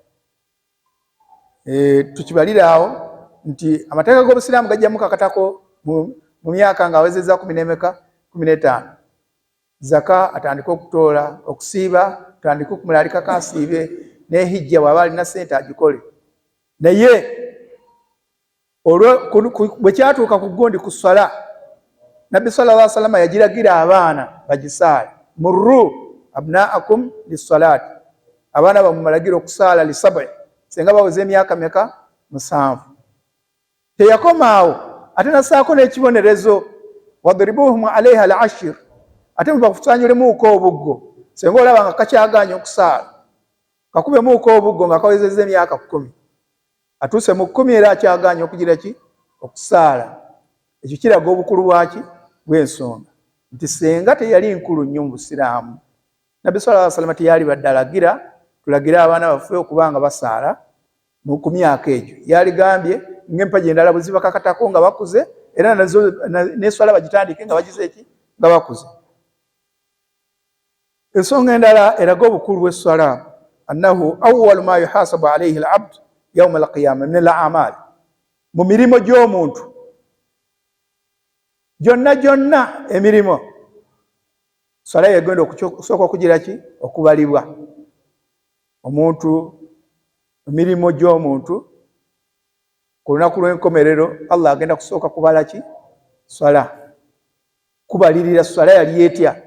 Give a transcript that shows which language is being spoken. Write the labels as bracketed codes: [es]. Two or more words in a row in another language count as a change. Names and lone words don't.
[lg] Tukibalira awo nti amateeka g'obusiraamu gajjamu kakatako mu myaka nga awezezza 15. Zaka atandika okutoola, okusiiba atandika okumulalika kasiibe, n'ehijja bw'aba alina ssente agikole. Naye bwe kyatuuka ku gundi ku ssala, nabbi [ar] صلى الله عليه وسلم [lg] yagiragira abaana bagisaale. [ar] مروا أبناءكم للصلاة, [lg] abaana bamumalagira okusaala lisab'i senga baweze emyaka meka 7. Teyakomaawo ate nasaako n'ekibonerezo [ar] واضربوهم عليها العشر, [lg] ate mubakusanyulemuuko obuggo senga olaba nga kakyaganya okusaala, kakubemuuko obuggo nga kawezezza emyaka 10, atuuse mu 10 era akyaganya okugira ki okusaala. Ekyo kiraga obukulu bwaki bw'ensonga nti senga teyali nkulu nnyo mu busiraamu, nabbi [ar] صلى الله عليه وسلم [lg] teyali badde alagira tulagira abaana baffe okubanga basaala ku myaka egyo. Yaligambye ng'empaji endala bwe ziba kakatako nga bakuze, era nazo n'esswala bagitandike nga bagize eki nga bakuze. Ensonga endala eraga obukulu bw'esswala [ar] أنه أول ما يحاسب عليه العبد يوم القيامة من الأعمال, [lg] mu mirimu gy'omuntu gyonna emirimu swala yegenda okusooka okugira ki okubalibwa. Omuntu emirimu gy'omuntu ku lunaku lw'enkomerero Allah agenda kusooka kubala ki swala, kubalirira swala yali etya.